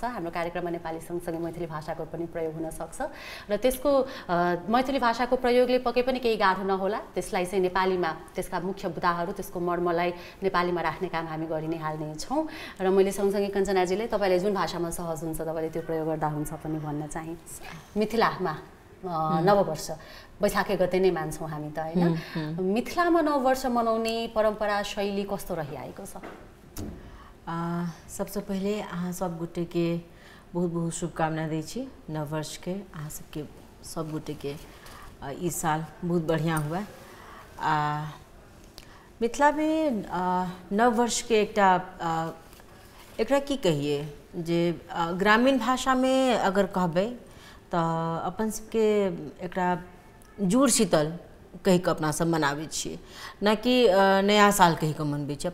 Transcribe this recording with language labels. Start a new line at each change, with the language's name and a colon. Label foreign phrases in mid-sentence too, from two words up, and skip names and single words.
Nepali: हाम्रो कार्यक्रममा नेपाली सँगसँगै मैथिली भाषाको पनि प्रयोग हुनसक्छ र त्यसको मैथिली भाषाको प्रयोगले पक्कै पनि केही गाह्रो नहोला त्यसलाई चाहिँ नेपालीमा त्यसका मुख्य बुदाहरू त्यसको मर्मलाई नेपालीमा राख्ने काम हामी गरि नै हाल्ने छौँ। र मैले सँगसँगै कञ्चनाजीले तपाईँले जुन भाषामा सहज हुन्छ तपाईँले त्यो प्रयोग गर्दा हुन्छ पनि भन्न चाहे। मिथिलामा नववर्ष वैशाख 1 गते नै मान्छौँ हामी त होइन। मिथिलामा नववर्ष मनाउने परम्परा शैली कस्तो रहिआएको छ?
Maithili: सबसे पहले अहाँ सब गोटे के बहुत बहुत शुभकामना दै छी नववर्ष के। अहाँ सबके सब गोटे के ई साल बहुत बढ़िया हुआ। मिथिला में नववर्ष के एकरा की कहिए जे ग्रामीण भाषा में अगर कहबे तो अपन सबके एकरा जुड़ शीतल कही के अपना सब मनाबै छियै ना कि नया साल कही के मनबै छियै।